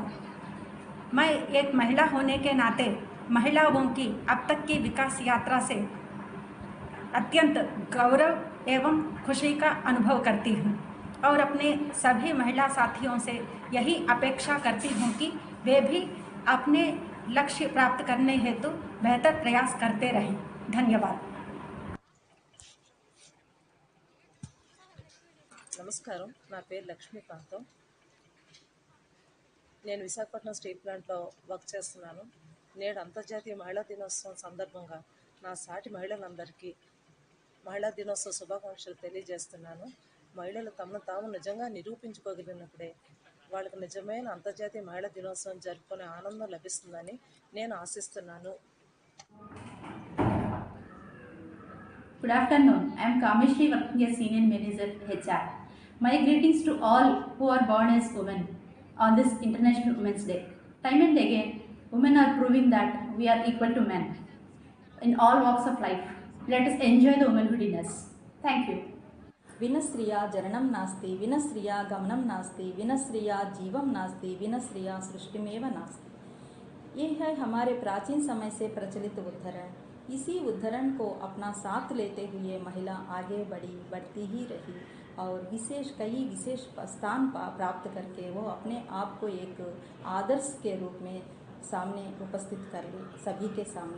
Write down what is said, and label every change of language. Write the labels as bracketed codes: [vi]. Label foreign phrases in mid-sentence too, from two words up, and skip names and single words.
[hi] मैं एक महिला होने के नाते महिलाओं की अब तक की विकास यात्रा से अत्यंत गौरव एवं खुशी का अनुभव करती हूँ और अपने सभी महिला साथियों से यही अपेक्षा करती हूँ कि वे भी अपने लक्ष्य प्राप्त करने हेतु बेहतर प्रयास करते रहें। धन्यवाद। [te] నమస్కారం, నా పేరు లక్ష్మీకాంతం. నేను విశాఖపట్నం స్టీల్ ప్లాంట్లో వర్క్ చేస్తున్నాను. నేడు అంతర్జాతీయ మహిళా దినోత్సవం సందర్భంగా నా సాటి మహిళలందరికీ మహిళా దినోత్సవ శుభాకాంక్షలు తెలియజేస్తున్నాను. మహిళలు తమను తాము నిజంగా నిరూపించుకోగలిగినప్పుడే వాళ్ళకు నిజమైన అంతర్జాతీయ మహిళా దినోత్సవం జరుపుకునే ఆనందం లభిస్తుందని నేను ఆశిస్తున్నాను. [en] Good afternoon. I am Kameshri, working as Senior Manager HR. My greetings to all who are born as women on this International Women's Day. Time and again, women are proving that we are equal to men in all walks of life. Let us enjoy the womanhood in us. Thank you. [sa] विनस्त्रिया जननं नास्ति, विनस्त्रिया गमनं नास्ति, विनस्त्रिया जीवं नास्ति, विनस्त्रिया सृष्टिमेव नास्ति। [hi] ये है हमारे प्राचीन समय से प्रचलित उद्धरण। इसी उद्धरण को अपना साथ लेते हुए महिला आगे बढ़ती ही रही। और कई विशेष स्थान प्राप्त करके वो अपने आप को एक आदर्श के रूप में सामने उपस्थित कर ले सभी के सामने।